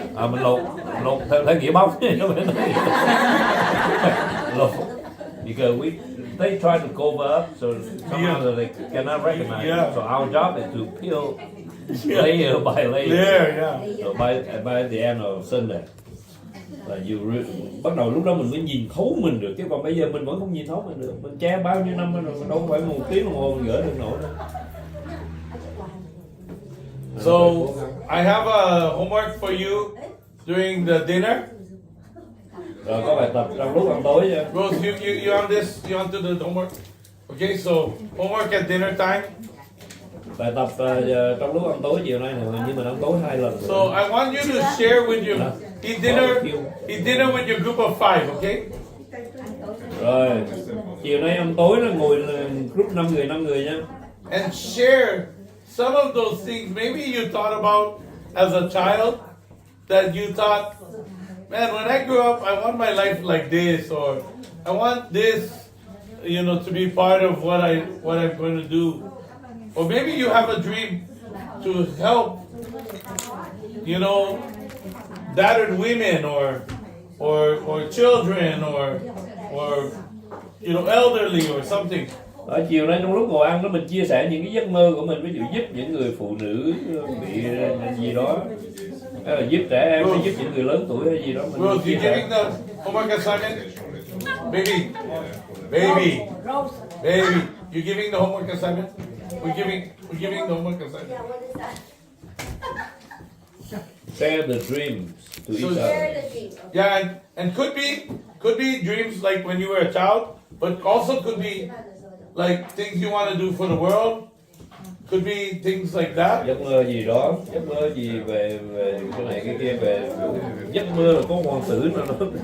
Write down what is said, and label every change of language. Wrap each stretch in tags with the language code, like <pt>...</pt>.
<vi>Mình lột theo nghĩa bóng lột</vi> <en>because they try to cover up so somehow they cannot recognize. Yeah. So our job is to peel layer by layer. Yeah. So by the end of Sunday</en> <vi>là bắt đầu lúc đó mình mới nhìn thấu mình được, chứ còn bây giờ mình vẫn không nhìn thấu mình được. Mình che bao nhiêu năm rồi, mình đâu phải 1 tiếng đồng hồ mình gỡ được nổi đâu.</vi> <en>So I have a homework for you during the dinner.</en> <vi>Rồi có bài tập trong lúc ăn tối nha.</vi> <en>Rose, you on this? You on to the homework? Okay, so homework at dinner time.</en> <vi>Bài tập trong lúc ăn tối chiều nay này, nhưng mình ăn tối 2 lần.</vi> <en>So I want you to share with your eat dinner with your group of 5, okay?</en> <vi>Rồi chiều nay ăn tối là ngồi group 5 người nha.</vi> <en>And share some of those things maybe you thought about as a child that you thought, man, when I grew up, I want my life like this, or I want this, to be part of what I'm going to do. Or maybe you have a dream to help, battered women or children or elderly or something.</en> <vi>Ở chiều nay trong lúc ngồi ăn đó mình chia sẻ những cái giấc mơ của mình, ví dụ giúp những người phụ nữ bị gì đó, hay là giúp trẻ em, hay giúp những người lớn tuổi hay gì đó.</vi> <en>Rose, you giving the homework assignment? Baby, you giving the homework assignment? We're giving the homework assignment. Share the dreams to each other. Yeah, and could be dreams like when you were a child, but also could be like things you want to do for the world. Could be things like that.</en> <vi>Giấc mơ gì đó, giấc mơ gì về cái này cái kia, về giấc mơ là có hoàng tử nào đó.</vi>